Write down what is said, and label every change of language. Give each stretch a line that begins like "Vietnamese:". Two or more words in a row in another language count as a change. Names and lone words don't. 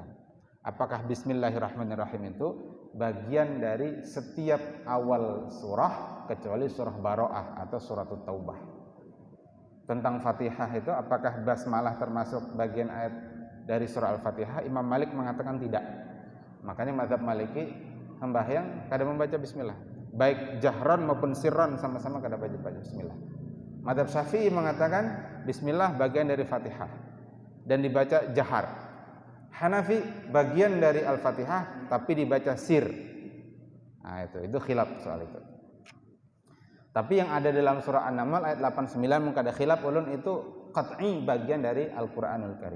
Indonesian: Apakah Bismillahirrahmanirrahim itu bagian dari setiap awal surah kecuali surah Baro'ah atau surat Taubah. Tentang Fatihah itu apakah basmalah termasuk bagian ayat dari surah Al-Fatihah? Imam Malik mengatakan tidak. Makanya mazhab Maliki sembahyang kada membaca bismillah. Baik jahran maupun sirran sama-sama kada baca bismillah. Mazhab Syafi'i mengatakan bismillah bagian dari Fatihah dan dibaca jahar. Hanafi bagian dari Al-Fatihah tapi dibaca sir. Nah, itu khilaf soal itu. Tapi yang ada dalam surah An-Naml ayat 89 mungkin ada khilaf ulun itu qat'i bagian dari Al-Qur'anul Karim.